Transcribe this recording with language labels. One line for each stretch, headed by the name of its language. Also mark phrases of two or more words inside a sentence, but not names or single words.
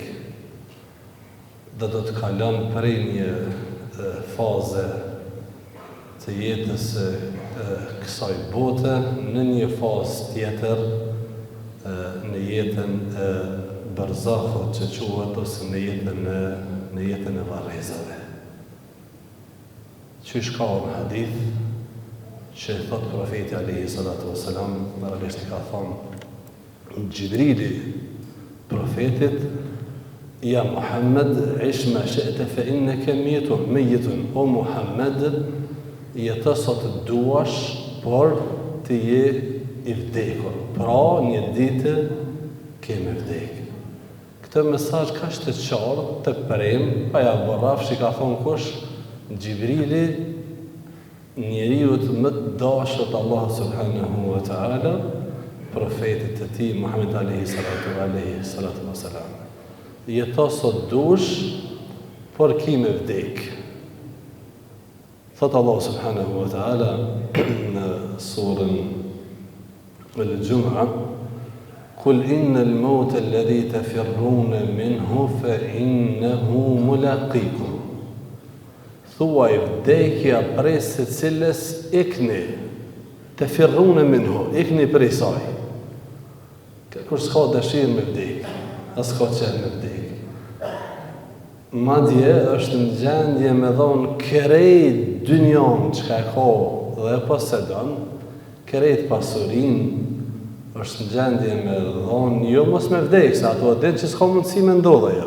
Albanian: Dhe do të kalon prej një faze të jetës kësaj bote në një fazë tjetër, në jetën e barzahut që quhet, ose në jetën e varrezave. Qysh ka në hadith që thot profeti
Arabic: عليه الصلاة والسلام,
Albanian: realisht ka thonë Gjibrili profetit,
Arabic: يا محمد عش ما شئت فإنك ميت,
Albanian: o Muhammed, jetë sot të duash, por të je i vdekur. Pra, një ditë keme vdek. Këtë mesazh ka të qartë, të prem, pa ja borrafsh i ka thonë kush, Gjibrili, njeriu më të dashur të Allah
Arabic: سبحانه وتعالى,
Albanian: profetit të tij Muhammed
Arabic: عليه الصلاة والسلام.
Albanian: Jeto sot dush, por kime vdek. Thot Allah
Arabic: سبحانه وتعالى
Albanian: në surën Al-Jum'a,
Arabic: قل إن الموت الذي تفرون منه فإنه ملاقيكم.
Albanian: Thuaj vdekja prej së cilës ikni,
Arabic: تفرون منه,
Albanian: ikni prej saj. Kur s'ka dëshirë me vdek, as ka qenë me vdek. Madje është në gjendje me dhonë krejt dynjan që ka dhe posedon, krejt pasurin, është në gjendje me dhonë, jo mos me vdek, se ato din që s'ka mundësi me ndodhe jo.